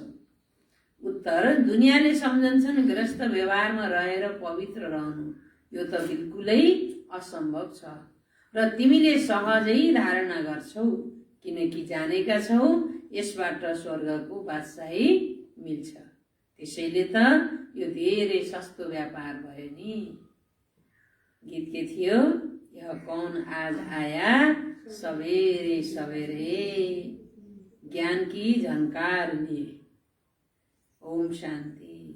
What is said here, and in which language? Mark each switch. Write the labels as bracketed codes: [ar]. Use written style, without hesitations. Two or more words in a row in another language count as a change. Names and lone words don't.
[ne] उत्तर, दुनियाँले सम्झन्छन् गृहस्थ व्यवहारमा रहेर पवित्र रहनु, यो त बिल्कुलै असम्भव छ र तिमीले सहजै धारणा गर्छौ, किनकि जानेका छौ यसबाट स्वर्गको बादशाही मिल्छ। त्यसैले त यो धेरै सस्तो व्यापार भयो नि। गीत के थियो? [hi] यह कौन आज आया सवेरे सवेरे, ज्ञान की झनकार लिए। ओम शांति।